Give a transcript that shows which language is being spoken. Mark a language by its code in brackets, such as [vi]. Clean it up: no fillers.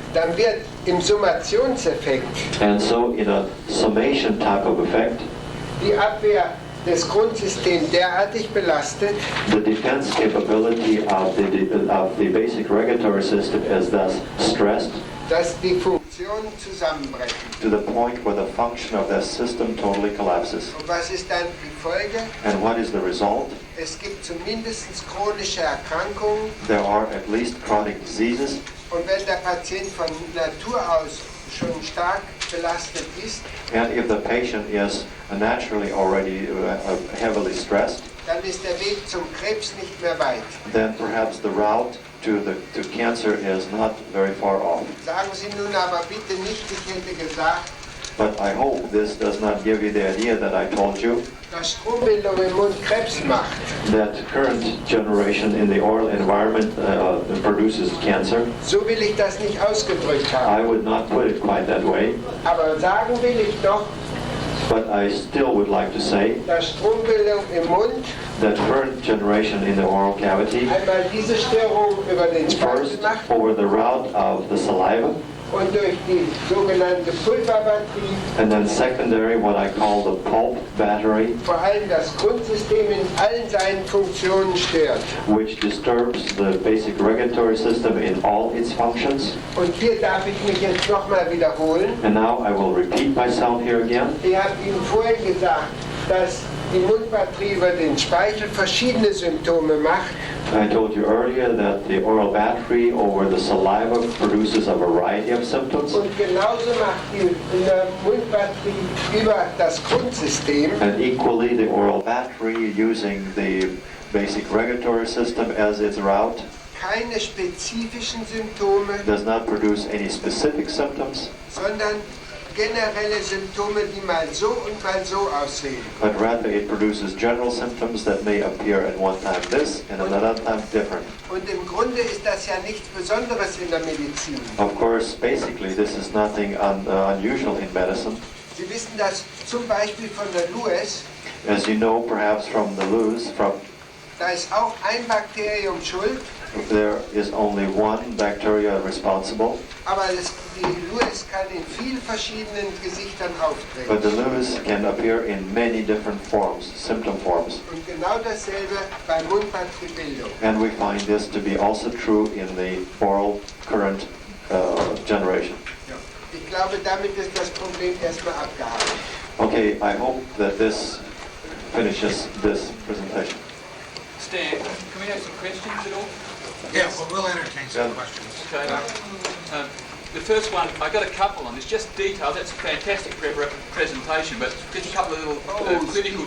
[de] Dann wird im Summationseffekt [en] And so in a summation type of effect, [de] die Abwehr des Grundsystems derartig belastet, [en] the defense capability of the basic regulatory system is thus stressed [de] dass die Funktionen zusammenbrechen. [en] to the point where the function of that system totally collapses. [de] Und was ist dann die Folge? [en] And what is the result? [de] Es gibt zumindest chronische Erkrankungen [en] There are at least chronic diseases, [de] und wenn der Patient von Natur aus schon stark belastet ist, [en] and if the patient is naturally already heavily stressed, [de] dann ist der Weg zum Krebs nicht mehr weit. [en] then perhaps the route to cancer is not very far off. [de] Sagen Sie nun aber bitte nicht, ich hätte gesagt, [en] But I hope this does not give you the idea that I told you [de] dass Strombildung im Mund Krebs macht. [en] that current generation in the oral environment produces cancer. [de] So will ich das nicht ausgedrückt [en] I [de] haben. [en] would not put it quite that way, [de] Aber sagen will ich doch, [en] but I still would like to say [de] dass Strombildung im Mund [en] that current generation in the oral cavity, [de] einmal diese Störung über den Speichel [en] first [de] macht [en] over the route of the saliva, [de] und durch die sogenannte Pulverbatterie, [en] and then secondary, what I call the pulp battery, [de] vor allem das Grundsystem in allen seinen Funktionen stört. [en] which disturbs the basic regulatory system in all its functions. [de] Und hier darf ich mich jetzt nochmal wiederholen. [en] And now I will repeat myself here again. [de] Ich habe Ihnen vorhin gesagt, dass die Mundbatterie über den Speichel verschiedene Symptome macht. [en] I told you earlier that the oral battery over the saliva produces a variety of symptoms. [de] Und genauso macht die Mundbatterie über das Grundsystem [en] And equally, the oral battery using the basic regulatory system as its route [de] keine spezifischen Symptome, [en] does not produce any specific symptoms, [de] sondern generelle Symptome, die mal so und mal so aussehen. [en] but rather it produces general symptoms that may appear at one time this and at another time different. [de] Und im Grunde ist das ja nichts Besonderes in der Medizin. [en] Of course, basically, this is nothing unusual in medicine. [de] Sie wissen das zum Beispiel von der Lewis, [en] As you know, perhaps from the loose, [de] da ist auch ein Bakterium schuld, [en] there is only one bacteria responsible, [de] aber die Lewis kann in vielen verschiedenen Gesichtern [en] but the [de] auftreten. [en] loose can appear in many different forms, symptom forms. [de] Und genau dasselbe bei Mundbatteriebildung. [en] And we find this to be also true in the oral current generation. [de] Ich glaube, damit ist das Problem erstmal abgehakt. [en] Okay, I hope that this finishes this presentation. Stan, can we have some questions at all? Yeah, well, we'll entertain some Yeah. questions. Okay. The first one, I got a couple on this, just details. That's a fantastic presentation, but just a couple of little clinical